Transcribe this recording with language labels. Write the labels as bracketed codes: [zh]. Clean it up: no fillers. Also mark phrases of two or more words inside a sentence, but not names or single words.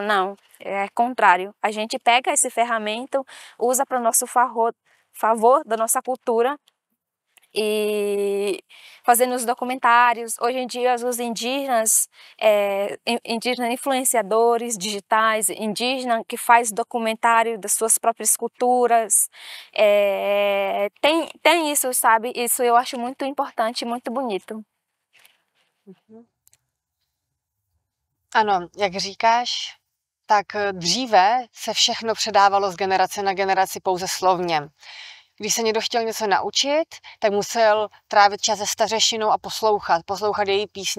[pt] Não, é contrário, a gente pega esse ferramenta, usa para o nosso favor da nossa cultura, e fazendo os documentários. Hoje em dia os indígenas, influenciadores digitais, indígenas que faz documentário das suas próprias culturas, tem isso, sabe? Isso eu acho muito importante, muito bonito. [cs] Ano, jak říkáš, tak dříve se všechno předávalo z generace na generaci pouze slovně. Když se někdo chtěl něco naučit, tak musel trávit čas se stařešinou a poslouchat její písně.